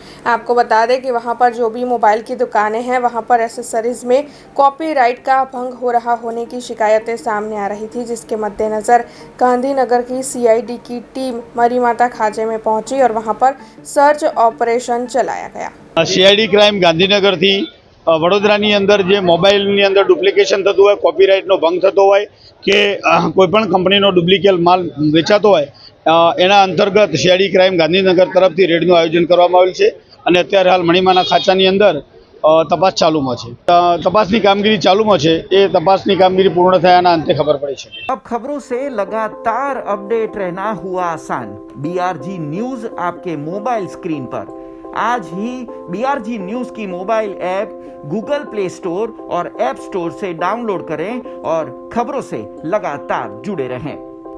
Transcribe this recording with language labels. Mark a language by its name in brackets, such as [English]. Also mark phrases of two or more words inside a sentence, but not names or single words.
[Hindi] आपको बता दें कि वहां पर जो भी मोबाइल की दुकानें हैं वहां पर एसेसरीज में कॉपीराइट का भंग हो रहा होने की शिकायतें सामने आ रही थी, जिसके मद्देनजर गांधीनगर की सीआईडी की टीम मरी माता खांचे में पहुंची और वहां पर [English] search operation [Hindi] चलाया गया। [Gujarati] સીઆઈડી ક્રાઇમ ગાંધીનગર થી વડોદરાની અંદર જે મોબાઇલની અંદર ડુપ્લિકેશન થતું હોય, કૉપીરાઇટનો ભંગ થતો હોય કે કોઈપણ કંપનીનો ડુપ્લિકેટ માલ વેચાતો હોય એના અંતર્ગત સીઆઈડી ક્રાઇમ ગાંધીનગર તરફથી રેડનું आयोजन કરવામાં આવેલ છે અને અત્યારે હાલ મણીમાના ખાંચાની અંદર તપાસ ચાલુમાં છે। તપાસની કામગીરી ચાલુમાં છે, એ તપાસની કામગીરી પૂર્ણ થયાના અંતે ખબર પડી શકે। [Hindi] अब खबरों से लगातार अपडेट रहना हुआ आसान। बीआरजी न्यूज आपके [English] mobile screen [Hindi] पर आज ही बीआरजी न्यूज की [English] mobile app [Hindi] गूगल प्ले स्टोर और ऐप स्टोर से डाउनलोड करें और खबरों से लगातार जुड़े रहें।